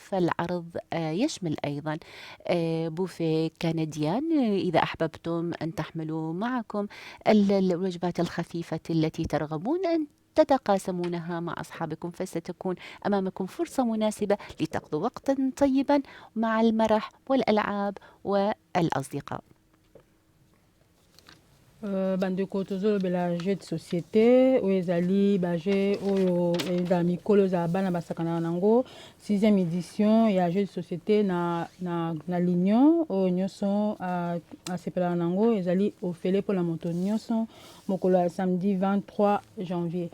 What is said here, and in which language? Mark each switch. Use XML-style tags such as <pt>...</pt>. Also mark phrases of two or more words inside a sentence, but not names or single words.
<ar>فالعرض يشمل أيضا</ar> <fr>buffet canadien</fr> <ar>إذا أحببتم أن تحملوا معكم الوجبات الخفيفة التي ترغبون أن تتقاسمونها مع أصحابكم. فستكون أمامكم فرصة مناسبة لتقضوا وقتا طيبا مع المرح والألعاب والأصدقاء.</ar> <ln>bandeko tozolobela</ln> <fr>jeu de société</fr> <ln>oyo ezali baje oyo eza mikolo ezala bana basakanaka nango 6e édition ya</ln> <fr>jeu de société</fr> <ln>na l'union oyo nyonso asepelaka nango ezali ofele mpona moto nyonso mokolo ya samedi 23 janvier.</ln>